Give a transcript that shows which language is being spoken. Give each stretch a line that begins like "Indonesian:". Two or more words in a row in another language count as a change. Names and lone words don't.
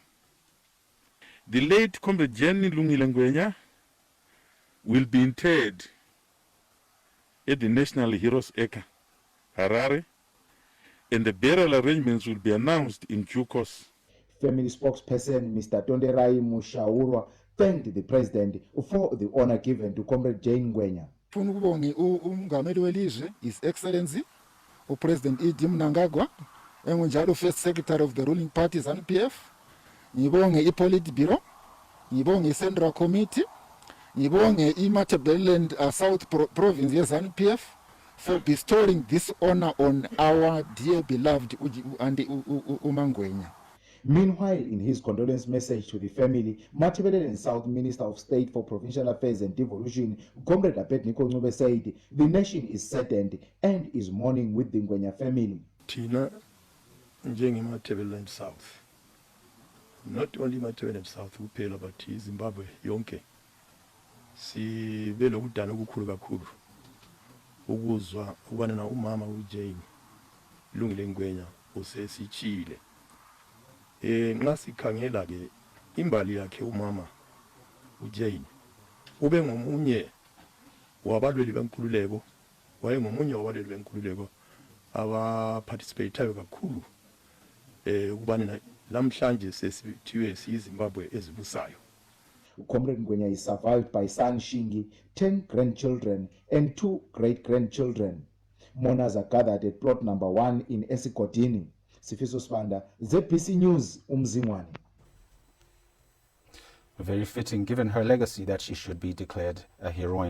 English: The late Comrade Jane Lungile will be interred at the National Heroes Acre, Harare, and the burial arrangements will be announced in due course. Family spokesperson Mr. Tonderai Mushaurwa thanked the president for the honor given to Comrade Jane Ngwenya.
North Ndebele: Ungameli welizwe,
English: His Excellency, President E.D. Mnangagwa, engunjalo First Secretary of the ruling party Zanu-PF,
North Ndebele: ngibonge i-Politburo, ngibonge i-Central Committee, ngibonge i-Matabeleland South Province ye-Zanu-PF
English: for bestowing this honor on our dear beloved Umangwenya. Meanwhile, in his condolence message to the family, Matabeleland South Minister of State for Provincial Affairs and Devolution, Comrade Abednego Ncube, said the nation is saddened and is mourning with the Ngwenya family.
North Ndebele: Tina njenge-Matabeleland South,
English: not only Matabeleland South
North Ndebele: kuphela but Zimbabwe yonke, sibe lokudana okukhulu kakhulu ukuzwa ubana na umama uJane Lungile Ngwenya usesichile. Nxa sikhangela ke imbali yakhe umama uJane ube ngomunye wabalweli benkululeko, wayengomunye wabalweli benkululeko abaparticipatayo kakhulu ukubana namhlanje sesithiwe siyiZimbabwe ezibusayo.
English: Comrade Ngwenya is survived by son Shingi, 10 grandchildren and 2 great-grandchildren. Mourners are gathered at plot number 1 in Esigodini. Sifiso Spanda, ZBC News, Umzingwane. Very fitting, given her legacy, that she should be declared a heroine.